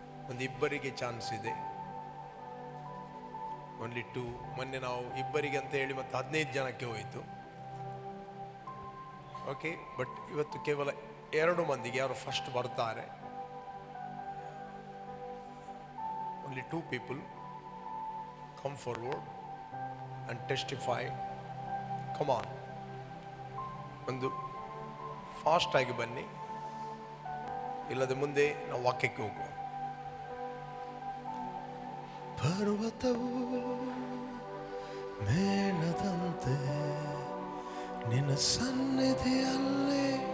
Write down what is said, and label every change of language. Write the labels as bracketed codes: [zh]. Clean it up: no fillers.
[kn] ಒಂದು ಇಬ್ಬರಿಗೆ ಚಾನ್ಸ್ ಇದೆ, ಓನ್ಲಿ 2. ಮೊನ್ನೆ ನಾವು ಇಬ್ಬರಿಗೆ ಅಂತ ಹೇಳಿ ಮತ್ತೆ 15 ಜನಕ್ಕೆ ಹೋಯಿತು. ಓಕೆ, ಬಟ್ ಇವತ್ತು ಕೇವಲ 2 ಮಂದಿಗೆ ಯಾರು ಫಸ್ಟ್ ಬರ್ತಾರೆ. [en] Only 2 people come forward and testify. Come on, [kn] ಒಂದು ಫಾಸ್ಟ್ ಆಗಿ ಬನ್ನಿ, ಇಲ್ಲದ ಮುಂದೆ ನಾವು ವಾಕ್ಯಕ್ಕೆ ಹೋಗುವ. ಪರ್ವತವು ಮೇಣದಂತೆ ನಿನ್ನ ಸನ್ನಿಧಿಯಲ್ಲೇ.